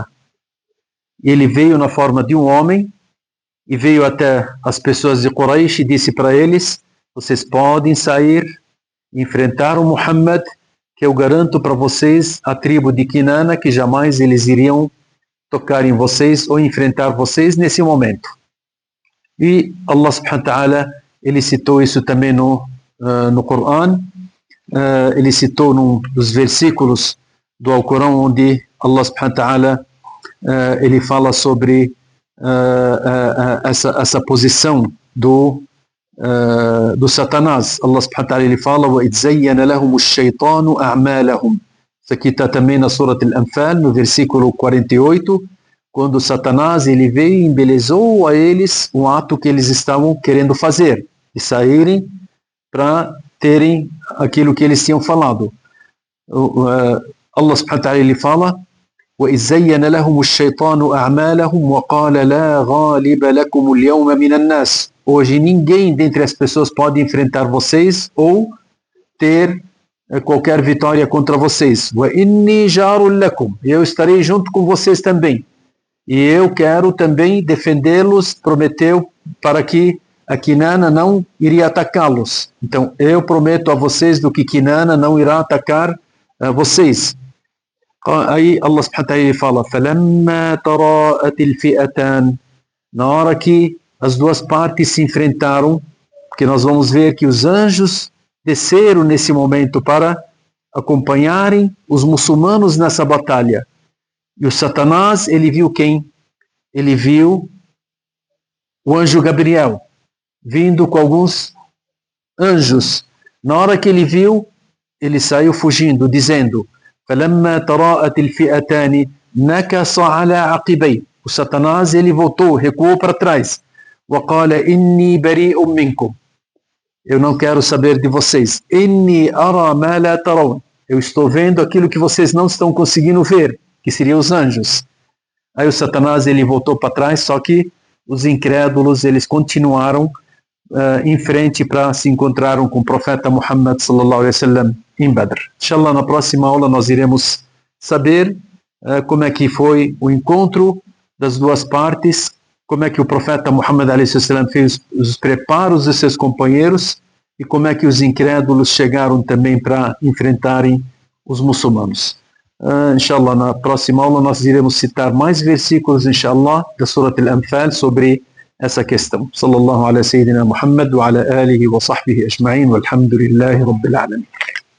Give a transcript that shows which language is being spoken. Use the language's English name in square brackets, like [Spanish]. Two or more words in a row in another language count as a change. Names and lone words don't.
[Portuguese] Ele veio na forma de um homem e veio até as pessoas de Quraysh e disse para eles: vocês podem sair e enfrentar o Muhammad, que eu garanto para vocês, a tribo de Kinana, que jamais eles iriam tocar em vocês ou enfrentar vocês nesse momento. E [Arabic] الله سبحانه وتعالى, [Portuguese] ele citou isso também no Coran. Ele citou num dos versículos do Alcorão onde [Arabic] الله سبحانه وتعالى [Portuguese] ele fala sobre essa posição do Satanás. [Arabic] الله سبحانه وتعالى [Portuguese] ele fala [Arabic] وَإِذْ زَيَّنَ لَهُمُ الشَّيْطَانُ أَعْمَالَهُم. [Portuguese] Isso aqui está também na Surat Al-Anfal, no versículo 48, quando Satanás ele veio e embelezou a eles o ato que eles estavam querendo fazer, e saírem para terem aquilo que eles tinham falado. [Arabic] الله سبحانه وتعالى [Portuguese] ele fala [Arabic] وَإِذْ زَيَّنَ لَهُمُ الشَّيْطَانُ أَعْمَالَهُمْ وَقَالَ لَا غَالِبَ لَكُمُ الْيَوْمَ مِنَ النَّاسِ. [Portuguese] Hoje ninguém dentre as pessoas pode enfrentar vocês ou ter qualquer vitória contra vocês. [Arabic] وَإِنِّي جَارٌ لَكُمْ. [Portuguese] Eu estarei junto com vocês também. E eu quero também defendê-los, prometeu, para que a Kinana não iria atacá-los. Então, eu prometo a vocês do que Kinana não irá atacar vocês. [Arabic] Aí الله سبحانه وتعالى fala فَلَمَّا تَرَاءَتِ الْفِئَتَانِ. [Portuguese] Na hora que as duas partes se enfrentaram, porque nós vamos ver que os anjos desceram nesse momento para acompanharem os muçulmanos nessa batalha. E o Satanás, ele viu quem? Ele viu o anjo Gabriel, vindo com alguns anjos. Na hora que ele viu, ele saiu fugindo, dizendo [Arabic] فَلَمَّا تَرَاءَتِ الْفِئَتَانِ نَكَصَ عَلَى عَقِبَيْهِ. [Portuguese] O Satanás, ele voltou, recuou para trás. [Arabic] وَقَالَ إِنِّي بَرِيءٌ مِّنكُمْ. [Portuguese] Eu não quero saber de vocês. [Arabic] إِنِّي أَرَى مَا لَا تَرَوْنَ. [Portuguese] Eu estou vendo aquilo que vocês não estão conseguindo ver, que seriam os anjos. Aí o Satanás ele voltou para trás, só que os incrédulos eles continuaram em frente para se encontraram com o profeta Muhammad [Arabic] صلى الله عليه وسلم [Portuguese] em Badr. [Arabic] Inshallah, [Portuguese] na próxima aula nós iremos saber como é que foi o encontro das duas partes, como é que o profeta Muhammad [Arabic] عليه وسلم [Portuguese] fez os preparos de seus companheiros e como é que os incrédulos chegaram também para enfrentarem os muçulmanos. Inshallah, na próxima aula nós iremos citar mais versículos, [Arabic] inshallah, [Portuguese] da Surat Al-Anfal sobre essa questão. [Arabic] صلى الله على سيدنا محمد وعلى آله وصحبه أجمعين والحمد لله رب العالمين.